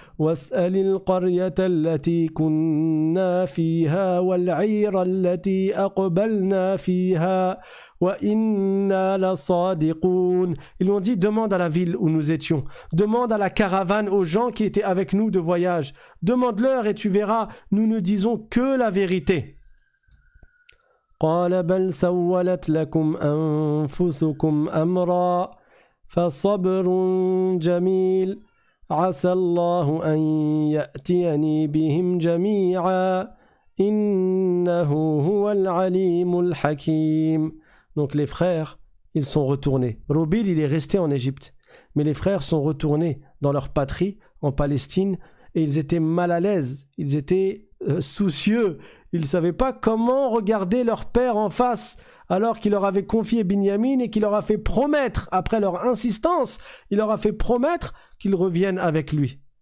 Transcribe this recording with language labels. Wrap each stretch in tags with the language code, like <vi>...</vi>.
<ar>وَاسْأَلِ الْقَرْيَةَ الَّتِي كُنَّا فِيهَا وَالْعِيرَ الَّتِي أَقْبَلْنَا فِيهَا وَإِنَّا لَصَادِقُونَ.</ar> <fr>Ils lui ont dit, demande à la ville où nous étions, demande à la caravane, aux gens qui étaient avec nous de voyage, demande-leur et tu verras, nous ne disons que la vérité.</fr> <ar>قال بل سولت لكم أنفسكم أمرا فصبر جميل عسى الله أن يأتيني بهم جميعا إنه هو العليم الحكيم.</ar> <fr>Donc les frères, ils sont retournés. Robil, il est resté en Égypte. Mais les frères sont retournés dans leur patrie, en Palestine, et ils étaient mal à l'aise, ils étaient soucieux. Ils ne savaient pas comment regarder leur père en face, alors qu'il leur avait confié Binyamin et qu'il leur a fait promettre, après leur insistance, il leur a fait promettre qu'ils reviennent avec lui.</fr>